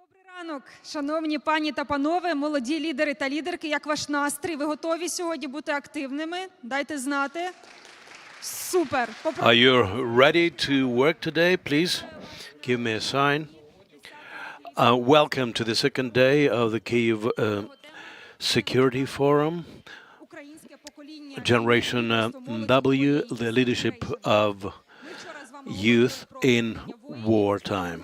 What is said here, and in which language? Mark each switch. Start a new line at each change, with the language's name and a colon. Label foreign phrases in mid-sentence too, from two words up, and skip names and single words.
Ukrainian: Ранок, шановні пані та панове, молоді лідери та лідерки, як ваш настрій? Ви готові сьогодні бути активними? Дайте знати. Супер.
English: Are you ready to work today? Please give me a sign. Welcome to the second day of the Kyiv Security Forum. Generation W, the leadership of youth in wartime.